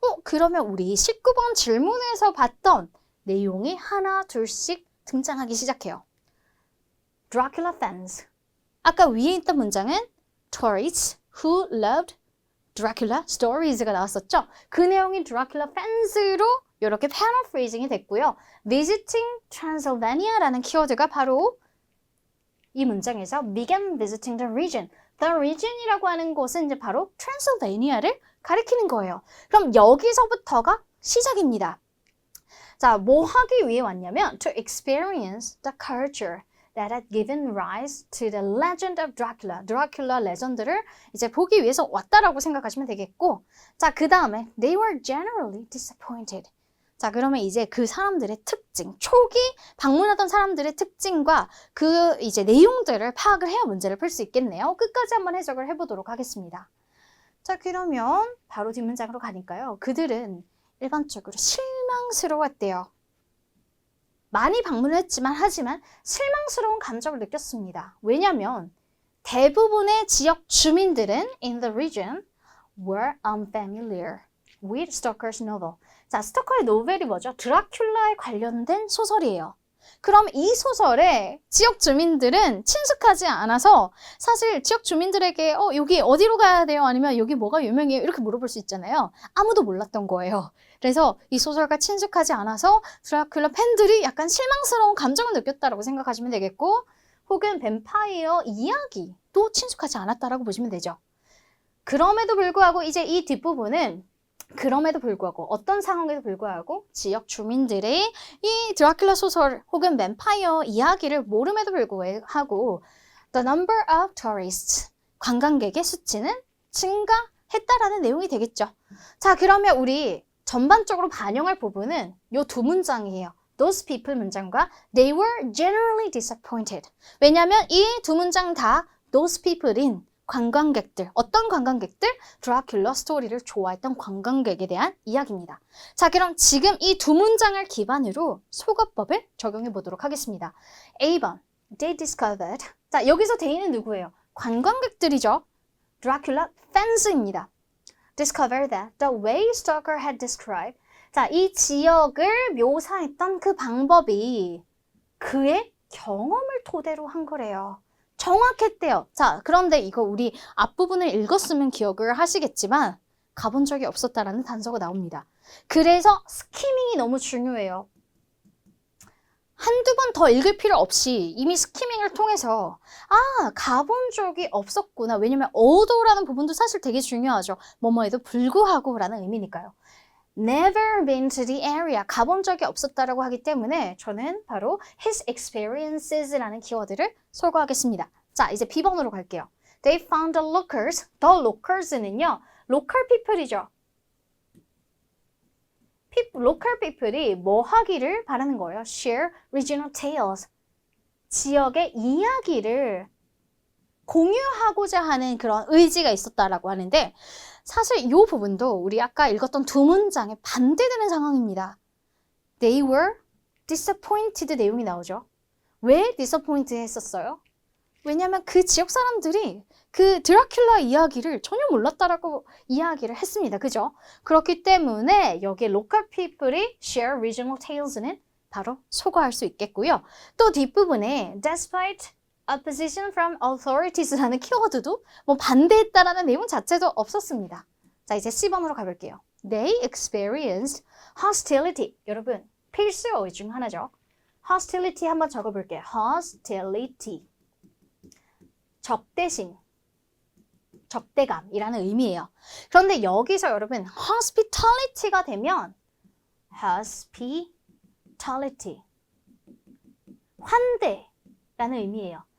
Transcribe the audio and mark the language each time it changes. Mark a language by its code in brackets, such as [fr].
[ko] 그러면 우리 19번 질문에서 봤던 내용이 하나 둘씩 등장하기 시작해요. Dracula fans. 아까 위에 있던 문장은 tourists who loved Dracula stories가 나왔었죠. 그 내용이 Dracula fans로 이렇게 paraphrasing이 됐고요. visiting Transylvania라는 키워드가 바로 이 문장에서 [en] began visiting the region. [ko] The region이라고 하는 곳은 이제 바로 트랜실베니아를 가리키는 거예요. 그럼 여기서부터가 시작입니다. 자, 뭐 하기 위해 왔냐면 [en] to experience the culture that had given rise to the legend of Dracula. [ko] 드라큘라 레전드를 이제 보기 위해서 왔다라고 생각하시면 되겠고, 자, 그 다음에 [en] they were generally disappointed. [ko] 자, 그러면 이제 그 사람들의 특징, 초기 방문하던 사람들의 특징과 그 이제 내용들을 파악을 해야 문제를 풀 수 있겠네요. 끝까지 한번 해석을 해보도록 하겠습니다. 자, 그러면 바로 뒷문장으로 가니까요. 그들은 일반적으로 실망스러웠대요. 많이 방문을 했지만 하지만 실망스러운 감정을 느꼈습니다. 왜냐하면 대부분의 지역 주민들은 [en] in the region were unfamiliar with Stoker's novel. [ko] 자, 스토커의 노벨이 뭐죠? 드라큘라에 관련된 소설이에요. 그럼 이 소설에 지역 주민들은 친숙하지 않아서 사실 지역 주민들에게 여기 어디로 가야 돼요? 아니면 여기 뭐가 유명해요? 이렇게 물어볼 수 있잖아요. 아무도 몰랐던 거예요. 그래서 이 소설과 친숙하지 않아서 드라큘라 팬들이 약간 실망스러운 감정을 느꼈다라고 생각하시면 되겠고, 혹은 뱀파이어 이야기도 친숙하지 않았다라고 보시면 되죠. 그럼에도 불구하고 이제 이 뒷부분은 그럼에도 불구하고 어떤 상황에도 불구하고 지역 주민들의 이 드라큘라 소설 혹은 뱀파이어 이야기를 모름에도 불구하고 [en] the number of tourists [ko] 관광객의 수치는 증가했다라는 내용이 되겠죠. 자, 그러면 우리 전반적으로 반영할 부분은 이 두 문장이에요. [en] Those people 문장과 they were generally disappointed. [ko] 왜냐하면 이 두 문장 다 those people인 관광객들, 어떤 관광객들? 드라큘라 스토리를 좋아했던 관광객에 대한 이야기입니다. 자, 그럼 지금 이 두 문장을 기반으로 소거법을 적용해 보도록 하겠습니다. [en] A번, they discovered. [ko] 자, 여기서 they는 누구예요? 관광객들이죠. 드라큘라 fans입니다. [en] Discovered that the way Stoker had described. [ko] 자, 이 지역을 묘사했던 그 방법이 그의 경험을 토대로 한 거래요. 정확했대요. 자, 그런데 이거 우리 앞부분을 읽었으면 기억을 하시겠지만 가본 적이 없었다라는 단서가 나옵니다. 그래서 스키밍이 너무 중요해요. 한두 번 더 읽을 필요 없이 이미 스키밍을 통해서 가본 적이 없었구나. 왜냐면 although 부분도 사실 되게 중요하죠. 뭐뭐에도 불구하고 라는 의미니까요. [en] Never been to the area. [ko] 가본 적이 없었다라고 하기 때문에 저는 바로 his experiences라는 키워드를 소거하겠습니다. 자, 이제 B번으로 갈게요. [en] They found the locals. The locars는요. local people이죠. [ko] local people이 뭐 하기를 바라는 거예요? [en] Share regional tales. [ko] 지역의 이야기를 공유하고자 하는 그런 의지가 있었다라고 하는데 사실 이 부분도 우리 아까 읽었던 두 문장에 반대되는 상황입니다. [en] They were disappointed 내용이 나오죠. [ko] 왜 disappointed 했었어요? 왜냐하면 그 지역 사람들이 그 드라큘라 이야기를 전혀 몰랐다라고 이야기를 했습니다. 그죠? 그렇기 때문에 여기 local people이 [en] share regional tales [ko] 는 바로 소거할 수 있겠고요. 또 뒷부분에 [en] despite opposition from authorites [ko] 라는 키워드도 뭐 반대했다라는 내용 자체도 없었습니다. 자, 이제 C번으로 가볼게요. [en] They experienced hostility. [ko] 여러분, 필수 어휘 중 하나죠. hostility 한번 적어볼게요. hostility. 적대심. 적대감이라는 의미예요. 그런데 여기서 여러분 hospitality가 되면 hospitality 환대라는 의미예요.